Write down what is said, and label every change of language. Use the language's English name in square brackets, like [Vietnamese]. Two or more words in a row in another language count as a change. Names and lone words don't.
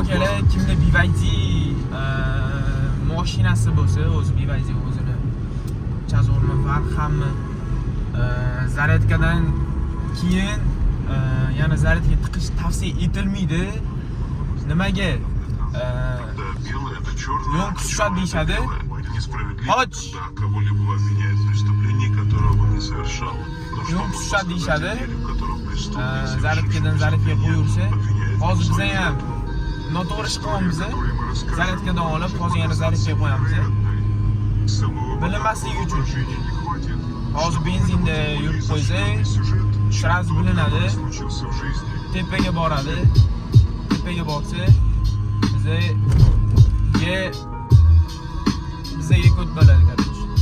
[Uzbek] o'kala kimda BYD mashinasi bo'lsa, o'zi BYD o'zini chazorma farq hamma zaryadkadan keyin yana zaryadga tiqish tavsiya etilmaydi. Nimaga? [Russian] белый, это черный. [Uzbek] Yo'l tushadi deyishadi. [Russian] Это несправедливо. [Uzbek] Qoch. [Russian] Да, кого-либо обвинять в преступлении, которого он не совершал. Но [Uzbek] Yo'l [Russian] чтобы [Uzbek] tushadi deyishadi. [Russian] в котором преступник [Uzbek] Zaryadkadan zaryadga qo'yaversa, hozir biz ham noto'g'ri ish qilyapmiz. Zaryadkadan olib, hozir yana zaryadga qo'yamiz. Bilinmasligi uchun. Hozir benzinda yurib qo'ysak, sразу bilinadi. Tepaga boradi. Tepaga borsa, bizga ko'p bo'ladi, короче.